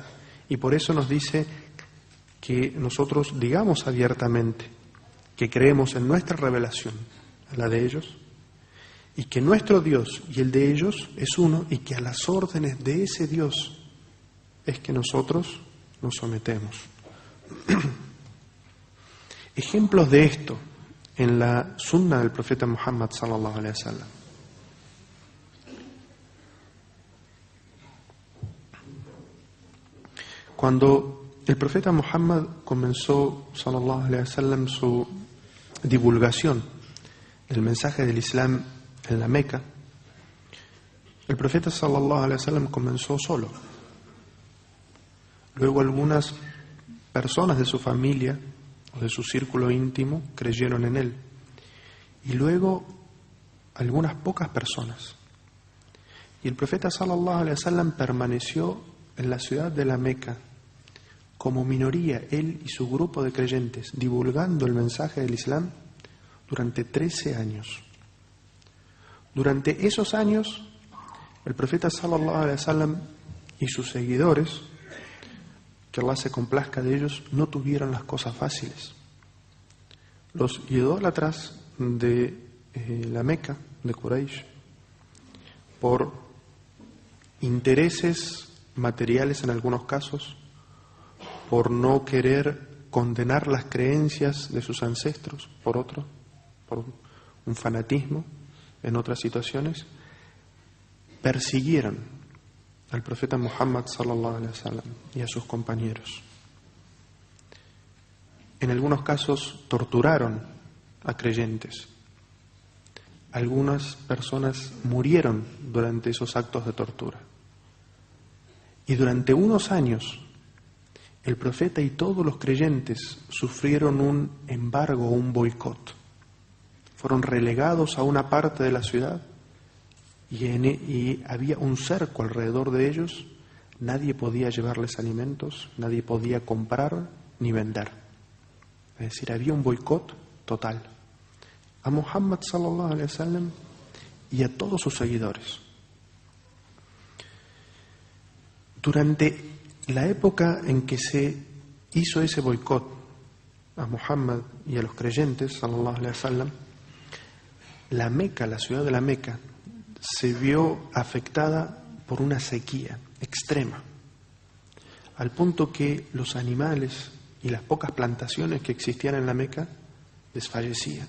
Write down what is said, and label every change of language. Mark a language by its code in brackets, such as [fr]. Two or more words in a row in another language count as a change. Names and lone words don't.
[es] Y por eso nos dice que nosotros digamos abiertamente que creemos en nuestra revelación, en la de ellos, y que nuestro Dios y el de ellos es uno, y que a las órdenes de ese Dios es que nosotros nos sometemos. Ejemplos de esto en la sunna del profeta Muhammad [ar] صلى الله عليه وسلم. [es] Cuando el profeta Muhammad comenzó [ar] صلى الله عليه وسلم [es] su divulgación del mensaje del Islam en la Meca, el profeta [ar] صلى الله عليه وسلم [es] comenzó solo. Luego algunas personas de su familia o de su círculo íntimo creyeron en él. Y luego algunas pocas personas. Y el profeta [ar] صلى الله عليه وسلم [es] permaneció en la ciudad de la Meca como minoría, él y su grupo de creyentes, divulgando el mensaje del Islam durante 13 años. Durante esos años, el profeta [ar] صلى الله عليه وسلم [es] y sus seguidores, que Allah se complazca de ellos, no tuvieron las cosas fáciles. Los idólatras de la Meca, de Quraysh, por intereses materiales en algunos casos, por no querer condenar las creencias de sus ancestros, por un fanatismo en otras situaciones, persiguieron al profeta Muhammad [ar] صلى الله عليه وسلم [es] y a sus compañeros. En algunos casos torturaron a creyentes. Algunas personas murieron durante esos actos de tortura. Y durante unos años, el profeta y todos los creyentes sufrieron un embargo, un boicot. Fueron relegados a una parte de la ciudad y había un cerco alrededor de ellos. Nadie podía llevarles alimentos, nadie podía comprar ni vender. Es decir, había un boicot total a Muhammad [ar] صلى الله عليه وسلم [es] y a todos sus seguidores. Durante la época en que se hizo ese boicot a Muhammad y a los creyentes [ar] صلى الله عليه وسلم, [es] la Meca, la ciudad de la Meca, se vio afectada por una sequía extrema, al punto que los animales y las pocas plantaciones que existían en la Meca desfallecían.